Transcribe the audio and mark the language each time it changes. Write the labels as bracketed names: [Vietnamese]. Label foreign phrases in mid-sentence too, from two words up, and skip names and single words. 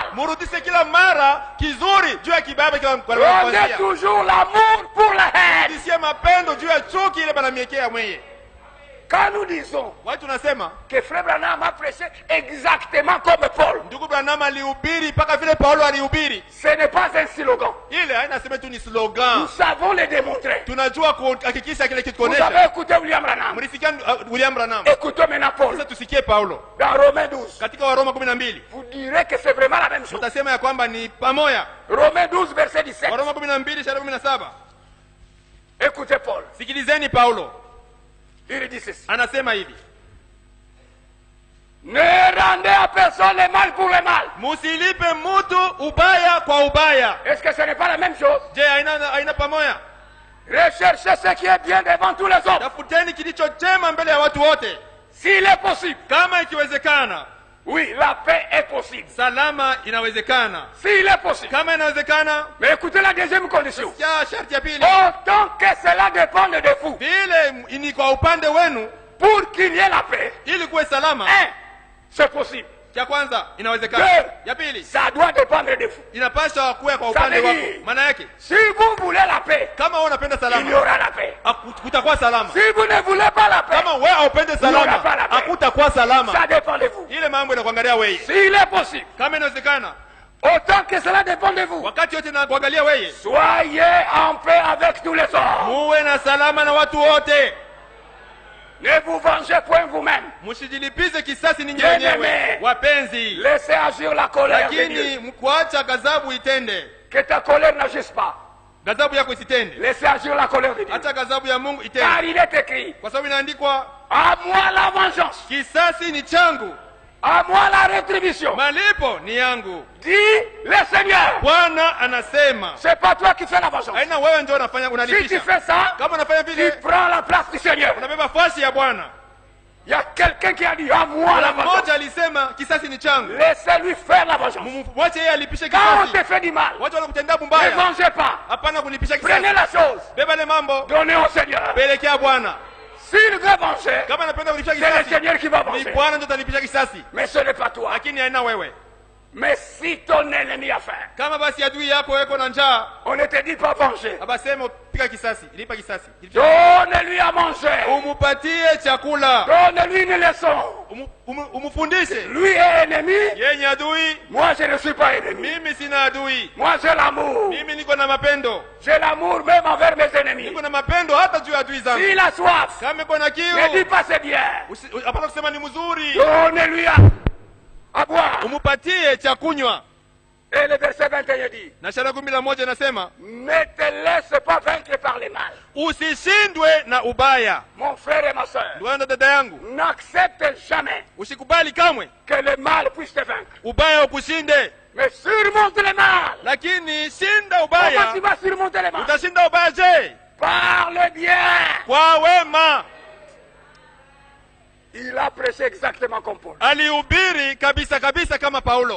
[Swahili] Murudishe kila mara kizuri juu ya kibaya kila kwa [French] Rendez [Swahili] kuanzia. [French] toujours l'amour pour la haine. [Swahili] Murudishe mapendo juu ya chuki ile banamiekea mwenye. [French] Quand nous disons [Swahili] Watu tunasema [French] que Frère Branham a prêché exactement comme Paul, [Swahili] ndugu Branham alihubiri mpaka vile Paulo alihubiri. [French] ce n'est pas un slogan. [Swahili] Ile haina sema tu ni [French] Nous [Swahili] slogan. [French] savons le démontrer. [Swahili] Tunajua kuhakikisha kile kitu [French] Vous avez [Swahili] kuonesha. [French] écouté William Branham. [Swahili] Mlisikia William Branham. [French] Écoutons maintenant Paul. [Swahili] Sasa tusikie Paulo [French] Dans Romains 12, [Swahili] katika Waroma 12. [French] vous direz que c'est vraiment la même chose. [Swahili] Tutasema ya kwamba ni pamoja. [French] Romains 12, verset 17. [Swahili] Waroma 12:17. [French] Écoutez Paul. [Swahili] Sikilizeni Paulo [French] Il dit ceci. [Swahili] anasema hivi: [French] Ne rendez à personne le mal pour le mal. [Swahili] musilipe mutu ubaya kwa ubaya. [French] Est-ce que ce n'est pas la même chose? [Swahili] Je, haina pamoja? [French] Recherchez ce qui est bien devant tous les autres. [Swahili] tafuteni kilicho chema mbele ya watu wote. [French] S'il est possible. [Swahili] Kama ikiwezekana, [French] Oui, la paix est possible. [Swahili] salama inawezekana. [French] S'il est possible. [Swahili] Kama inawezekana, [French] Mais écoutez la deuxième condition. [Swahili] ya sharti ya pili, [French] Autant que cela dépend de vous, [Swahili] vile ni kwa upande wenu, [French] pour qu'il y ait la paix, [Swahili] ili kuwe salama. [French] c'est possible. [Swahili] Cha kwanza inawezekana. Ya pili [French] Ça doit dépendre de vous. [Swahili] inapaswa kuwe kwa [French] Ça [Swahili] upande [French] veut [Swahili] wako. [French] dire- [Swahili] Maana yake [French] Si vous voulez la paix, [Swahili] kama wewe unapenda [French] il y [Swahili] salama, [French] aura la paix. [Swahili] kutakuwa salama. [French] Si vous ne voulez pas la paix, [Swahili] Kama wewe haupende salama, hakutakuwa salama. [French] ça dépend de vous. [Swahili] Ile mambo inakuangalia wewe. [French] S'il est possible, [Swahili] Kama inawezekana, [French] autant que cela dépend de vous, [Swahili] wakati yote inakuangalia wewe, [French] soyez en paix avec tous les autres. [Swahili] muwe na salama na watu wote. [French] Ne vous vengez point vous-même. [Swahili] Msijilipize kisasi ninyi [French] Bien [Swahili] wenyewe, [French] aimé. [Swahili] wapenzi, [French] Laissez agir la colère de Dieu. [Swahili] lakini mkuacha ghadhabu itende. [French] Que ta colère n'agisse pas. [Swahili] Ghadhabu yako isitende, [French] Laissez agir la colère de Dieu. [Swahili] hata ghadhabu ya Mungu [French] Car [Swahili] itende, [French] il est écrit, [Swahili] kwa sababu inaandikwa, [French] à moi la vengeance, [Swahili] kisasi ni changu, [French] à moi la rétribution. [Swahili] malipo ni yangu. [French] Dit le Seigneur. [Swahili] Bwana anasema, [French] C'est pas toi qui fais la vengeance. [Swahili] haina wewe ndio unafanya, [French] Si tu [Swahili] unalipisha. [French] fais ça, [Swahili] Kama unafanya [French] tu [Swahili] vile, [French] prends la place du Seigneur. [Swahili] unabeba fasi ya Bwana. [French] Il y a quelqu'un qui a dit, à moi la [Swahili] Kuna [French] vengeance. [Swahili] mmoja alisema kisasi ni changu, [French] Laissez-lui faire la vengeance. [Swahili] mwache yeye alipishe [French] Quand on te [Swahili] kisasi. [French] fait du mal, [Swahili] Watu wanakutendea [French] ne [Swahili] mbaya, [French] vengez pas. [Swahili] hapana kulipisha [French] Prenez [Swahili] kisasi. [French] la chose, [Swahili] Beba ile mambo, [French] donnez au Seigneur. [Swahili] pelekea Bwana. [French] S'il veut venger, [Swahili] Kama anapenda kulipisha [French] c'est le [Swahili] kisasi, [French] Seigneur qui va [Swahili] ni [French] venger. [Swahili] Bwana ndio atalipisha kisasi, [French] Mais ce n'est pas toi. [Swahili] lakini haina wewe. [French] Mais si ton ennemi a faim, [Swahili] Kama basi adui yako weko na njaa, [French] on ne te dit pas venger. [Swahili] abasema piga kisasi, lipa kisasi, [French] Donne-lui à manger. [Swahili] umupatie chakula, [French] Donne-lui une leçon. [Swahili] umufundishe. [French] Lui est ennemi. [Swahili] Yenye adui, [French] Moi, je ne suis pas ennemi. [Swahili] mimi sina adui, [French] Moi, j'ai l'amour. [Swahili] mimi niko na mapendo, [French] J'ai l'amour même envers mes ennemis. [Swahili] niko na mapendo hata juu ya adui zangu. [French] S'il a soif, [Swahili] Kama iko na [French] ne dis [Swahili] kiu, [French] pas c'est bien. [Swahili] hapana kusema ni mzuri, [French] Donnez-lui à boire. [Swahili] umupatie cha kunywa. [French] Et le verset 21 dit, [Swahili] Na Shara 11 inasema, [French] ne te laisse pas vaincre par les mal. [Swahili] usishindwe na ubaya. [French] Mon frère et ma soeur, [Swahili] Ndugu na dada yangu, [French] n'accepte jamais [Swahili] usikubali kamwe [French] que le mal puisse te vaincre. [Swahili] ubaya ukushinde, [French] Mais surmonte le mal. [Swahili] lakini shinda [French] Comment [Swahili] ubaya. [French] tu vas surmonter le mal? [Swahili] Utashinda ubaya je? [French] Par le bien. [Swahili] Kwa wema. [French] Il a prêché exactement comme Paul. [Swahili] Alihubiri kabisa kabisa kama Paulo.